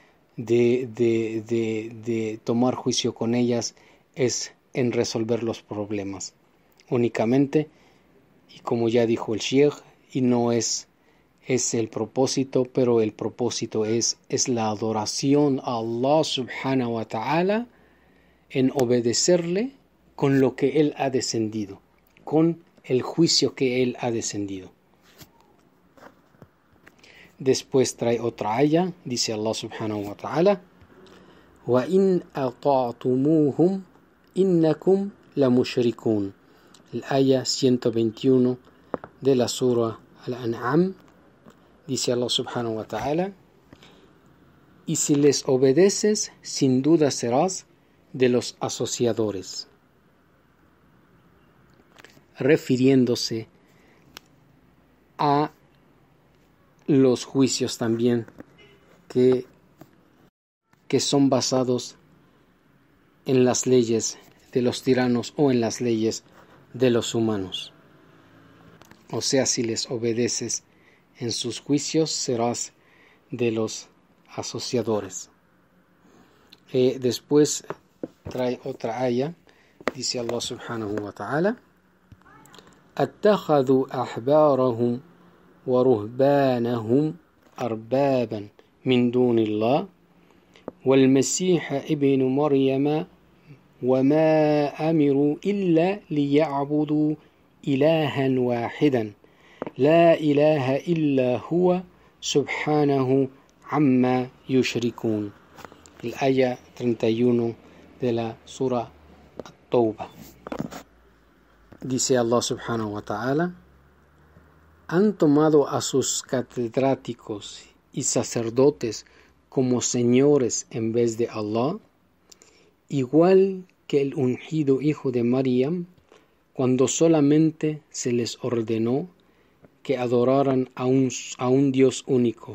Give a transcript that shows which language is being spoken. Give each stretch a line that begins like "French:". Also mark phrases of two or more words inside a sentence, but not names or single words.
Spanish: de tomar juicio con ellas es en resolver los problemas únicamente, y como ya dijo el Sheikh, y no es el propósito, pero el propósito es la adoración a Allah
Arabic: سبحانه وتعالى
Spanish: en obedecerle con lo que Él ha descendido, con el juicio que Él ha descendido. Después trae otra aya, dice Allah
Arabic: سبحانه وتعالى: وَإِنْ أَطَعْتُمُوهُمْ إنكم لمشركون.
Spanish: El aya 121 de la sura Al-An'am, dice Allah
Arabic: سبحانه وتعالى:
Spanish: y si les obedeces, sin duda serás de los asociadores, refiriéndose a los juicios también que son basados en las leyes de los tiranos o en las leyes de los humanos. O sea, si les obedeces en sus juicios, serás de los asociadores. Después trae otra aya, dice Allah
Arabic: سبحانه وتعالى: اتخذوا أحبارهم ورهبانهم أربابا من دون الله والمسيح ابن مريم وما أمروا إلا ليعبدوا إلها واحدا لا إله إلا هو سبحانه عما يشركون.
Spanish: El aya 31 de la sura At-Tawbah. Dice Allah
Arabic: سبحانه وتعالى:
Spanish: han tomado a sus catedráticos y sacerdotes como señores en vez de Allah, igual que el ungido hijo de Maryam, cuando solamente se les ordenó que adoraran a un Dios único.